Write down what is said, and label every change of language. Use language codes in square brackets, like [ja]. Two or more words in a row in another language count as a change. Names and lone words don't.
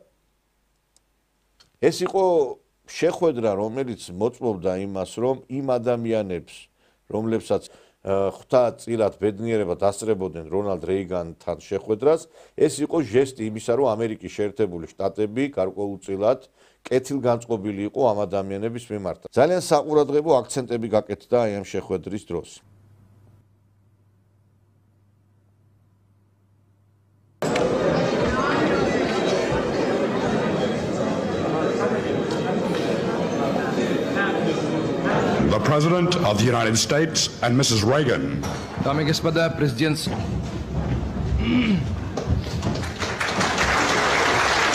[ka] ეს იყო შეხვედრა, რომელიც მოწმობდა იმას, რომ იმ ადამიანებს, რომლებსაც ხვდა წილად ბედნიერება დასწრებოდნენ რონალდ რეიგანთან შეხვედრას, ეს იყო ჟესტი იმისა, რომ ამერიკის შეერთებული შტატები გარკვეულწილად კეთილგანწყობილი იყო ამ ადამიანების მიმართ. ძალიან საყურადღებო აქცენტები გაკეთდა აი ამ შეხვედრის დროს. [en] The President of the United States and Mrs. Reagan. [ru] Дамы и господа, президент